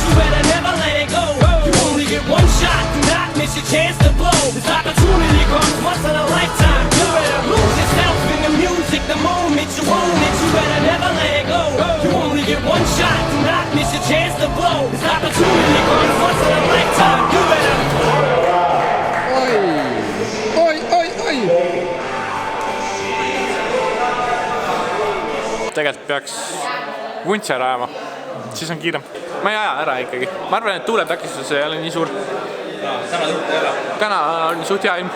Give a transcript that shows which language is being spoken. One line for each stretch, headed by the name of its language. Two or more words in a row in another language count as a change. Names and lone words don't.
English: You better never let it go. You only get one shot, do not miss your chance to blow. This opportunity comes once in a lifetime. You better lose yourself in the music the moment you own it. You better never let it go. You only get one shot, do not miss your chance to blow. This opportunity comes once in a lifetime. You better.
Estonian: Tegelikult peaks vuntsi ära ajama, siis on kiirem. Ma ei aja ära ikkagi. Ma arvan, et tuuletakistus ei ole nii suur. Täna on suht hea ilm.